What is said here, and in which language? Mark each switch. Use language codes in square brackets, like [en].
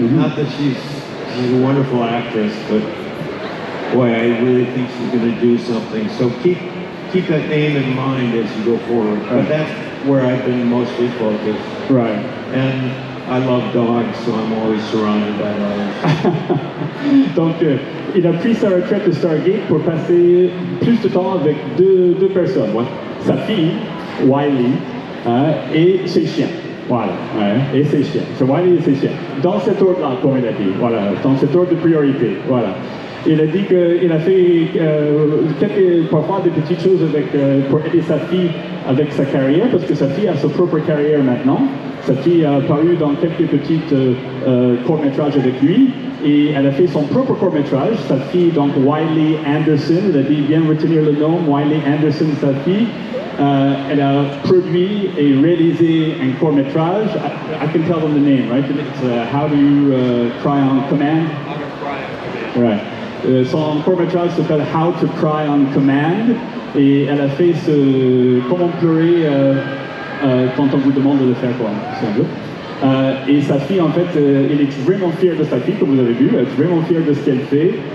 [en] Not that she's a wonderful actress, but boy, I really think she's going to do something. So keep that name in mind as you go forward. But that's where I've been mostly focused. Right. And I love dogs, so I'm always surrounded by dogs. [fr] Donc, il a pris sa retraite de Stargate pour passer plus de temps avec deux personnes. Sa fille, Wiley, et ses chiens. Voilà, et ses chiens. So Wiley et ses chiens. Dans cet ordre-là, comme il a dit. Voilà, dans cet ordre de priorité. Voilà. Il a dit qu'il a fait parfois des petites choses pour aider sa fille avec sa carrière, parce que sa fille a sa propre carrière maintenant. Sa fille a apparu dans quelques petits courts-métrages avec lui, et elle a fait son propre court-métrage. Sa fille, donc Wiley Anderson, il a dit bien retenir le nom, Wiley Anderson, sa fille. Elle a produit et réalisé un court-métrage. [en] I can tell them the name, right? It's How Do You Cry on Command? How to Cry on Command. Right. [fr] Son court-métrage s'appelle How to Cry on Command, et elle a fait comment pleurer quand on vous demande de le faire, quoi, c'est un peu. Et sa fille, en fait, elle est vraiment fière de sa fille, comme vous avez vu, elle est vraiment fière de ce qu'elle fait.